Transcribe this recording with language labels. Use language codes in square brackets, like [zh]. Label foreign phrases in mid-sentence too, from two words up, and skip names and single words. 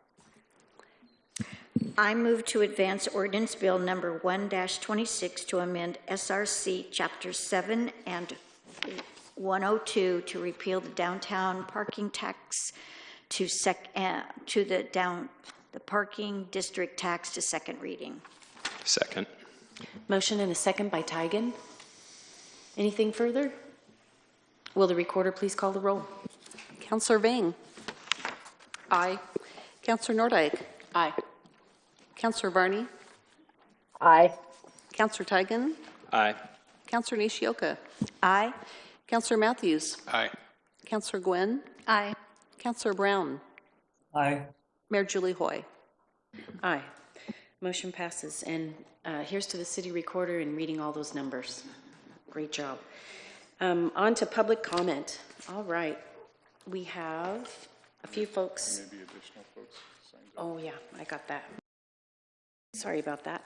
[en] I move to advance ordinance bill number 1-26 to amend SRC chapter 7 and 102 to repeal the downtown parking tax to the parking district tax to second reading. Second. Motion and a second by Tigan. Anything further? Will the recorder please call the roll? Councillor Vang. Aye. Councillor Nordyke. Aye. Councillor Varney. Aye. Councillor Tigan. Aye. Councillor Nishioka. Aye. Councillor Matthews. Aye. Councillor Gwynn. Aye. Councillor Brown. Aye. Mayor Julie Hoy. Aye. Motion passes. And here's to the city recorder in reading all those numbers. Great job. On to public comment. All right. We have a few folks. Maybe additional folks signed up. Oh, yeah, I got that. Sorry about that.